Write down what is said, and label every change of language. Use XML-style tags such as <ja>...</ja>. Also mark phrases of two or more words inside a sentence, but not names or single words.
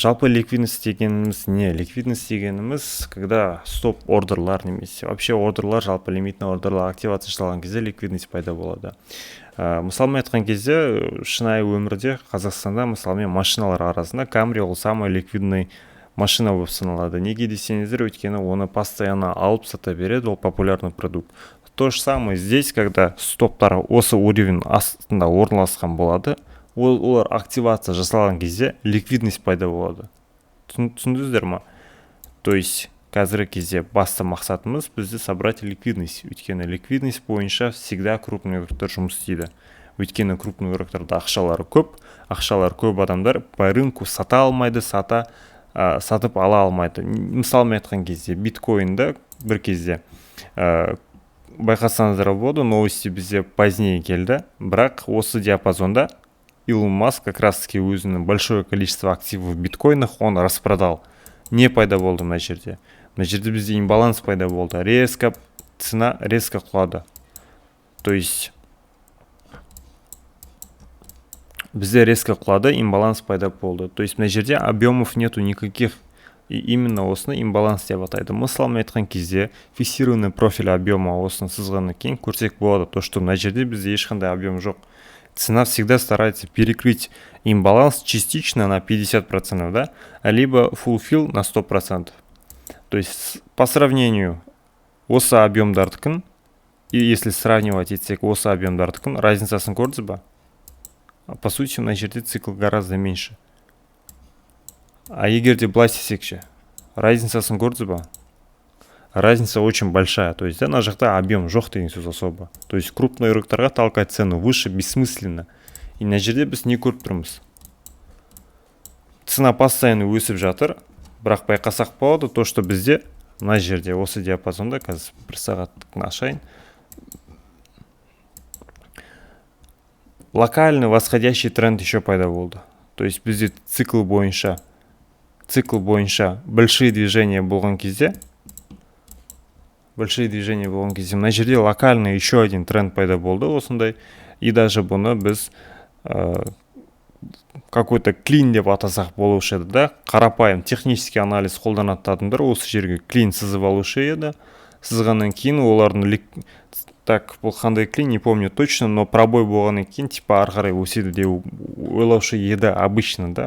<kk>Жалпы ликвидность дегеніміз не? Ликвидность дегеніміз,</kk> <ru>когда стоп</ru> <kk>ордерлар немесе вообще ордерлар, жалпы лимитный ордерлар активация жасалған кезде ликвидность пайда болады. Мысалмен айтқан кезде, шынайы өмірде Қазақстанда мысалмен машиналар арасында Камри ол</kk> <ru>самый ликвидный</ru> <kk>машина болып саналады. Неге десеңіздер, өйткені оны постоянно алып сата береді, ол</kk> <ru>популярный продукт. То же самое здесь, когда</ru> <kk>стоптар осы уровень астында орналасқан болады, олар активация жасалған кезде ликвидность пайда болады. Түсіндіңіздер ма?</kk> <ru>То есть</ru> <kk>қазіргі кезде басты мақсатымыз бізде</kk> <ru>собрать ликвидность.</ru> <kk>Өйткені ликвидность бойынша всегда крупный игроктар жұмыс істейді. Өйткені крупный игроктарда ақшалары көп адамдар</kk> <ru>по рынку</ru> <kk>сата алмайды, сатып ала алмайды. Мысалмен айтқан кезде биткоинда бір кезде байқасаңыздар болады, новости бізде позднее келді, бірақ осы диапазонда Илон Маск</kk> <ru>как раз таки</ru> <kk>өзінің</kk> <ru>большое количество активов в биткоинах он распродал.</ru> <kk>Не пайда болды мына жерде. Мына жерде бізде имбаланс пайда болды.</kk> <ru>Цена резко</ru> <kk>құлады.</kk> <ru>То есть</ru> <kk>бізде резко құлады, имбаланс пайда болды.</kk> <ru>То есть</ru> <kk>мына жерде</kk> <ru>объемов нету никаких. И именно</ru> <kk>осыны имбаланс деп атайды. Мысалмен айтқан кезде</kk> <ru>фиксированный профиль объема</ru> <kk>осыны сызғаннан кейін көрсек болады,</kk> <ru>то что</ru> <kk>мына жерде бізде ешқандай объем жоқ.</kk> <ru>Цена всегда старается перекрыть имбаланс частично на 50%, да, либо fulfill на 100%. То есть по сравнению</ru> <kk>осы объемдардыкін,</kk> <ru>и если сравнивать</ru> <kk>етсек осы объемдардыкін, разницасын көрдіңіз ба?</kk> <ru>По сути,</ru> <kk>мына жерде</kk> <ru>цикл гораздо меньше.</ru> <kk>А егер де былай істесекші, разницасын көрдіңіз ба?</kk> <ru>Разница очень большая. То есть,</ru> <kk>на жақта объем жоқ деген сөз особо.</kk> <ru>То есть, крупный игроктарға толкать цену выше бессмысленно.</ru> <kk>И на жерде біз не көріп тұрмыз?</kk> <ru>Цена постоянно</ru> <kk>өсіп жатыр, бірақ байқасақ болады,</kk> <ru>то, что</ru> <kk>бізде мына жерде осы диапазонда, қазір бір сағаттықны ашайын,</kk> <ru>локальный восходящий тренд еще</ru> <kk>пайда болды.</kk> <ru>То есть,</ru> <kk>бізде цикл бойынша</kk> <ru>большие движения</ru> <kk>болған кезде, мына жерде</kk> <ru>локальный еще один тренд</ru> <kk>пайда болды осындай.</kk> <ru>И даже</ru> <kk>бұны біз</kk> <ru>какой-то клин</ru> <kk>деп атасақ болушы еді да. Қарапайым технический анализ қолданатын адамдар осы жерге клин сызып алушы еді. Сызғаннан кейін олардың так, бұл қандай клин,</kk> <ru>не помню точно, но пробой</ru> <kk>болғаннан кейін типа ары қарай өседі деп ойлаушы еді обычно, да.</kk>